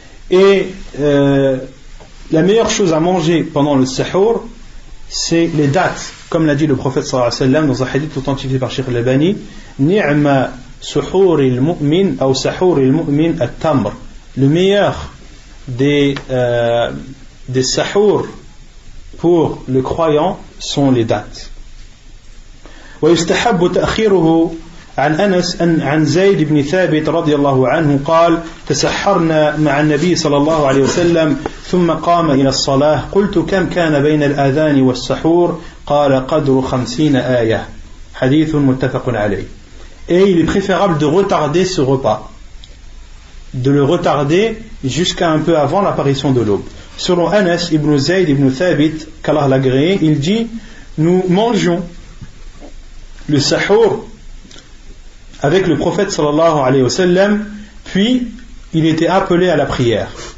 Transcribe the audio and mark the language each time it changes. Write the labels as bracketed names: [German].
[French] Et la meilleure chose à manger pendant le sahur, c'est les dattes, comme l'a dit le prophète sallallahu alayhi wa sallam dans un hadith authentifié par Cheikh al-Albani, [Arabic] ni'ma suhur al-mu'min [French] ou [Arabic] sahur al-mu'min at-tamr. [French] Le meilleur des sahur pour le croyant sont les dattes. [Arabic] ويستحب تأخيره عن أنس عن زيد بن ثابت رضي الله عنه قال تسحرنا مع النبي صلى الله عليه وسلم ثم قام إلى الصلاة قلت كم كان بين الأذان والسحور قال قدر 50 آية حديث متفق عليه. [French] Et il est préférable de retarder ce repas, de le retarder jusqu'à un peu avant l'apparition de l'aube. Selon Anas ibn Zayd ibn Thabit, qu'Allah l'a agréé, il dit: nous mangions le sahur avec le prophète sallallahu alayhi wa sallam, puis il était appelé à la prière.